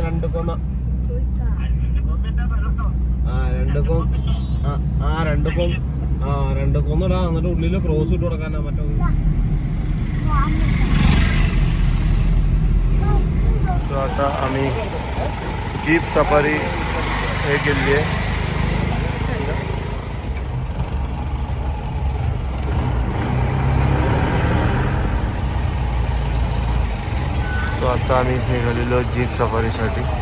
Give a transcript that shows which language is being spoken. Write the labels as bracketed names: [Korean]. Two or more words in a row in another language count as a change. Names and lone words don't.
[Malayalam] രണ്ടുക്കൊന്ന് രണ്ടുക്കൊന്ന് ഇടാ. എന്നിട്ട് ഉള്ളില് ക്രോസ് ഇട്ട് കൊടുക്കാനാ മറ്റോ. [Marathi] आता आम्ही जीप सफारी हे केली आहे. तो आता आम्ही निघालेलो जीप सफारीसाठी.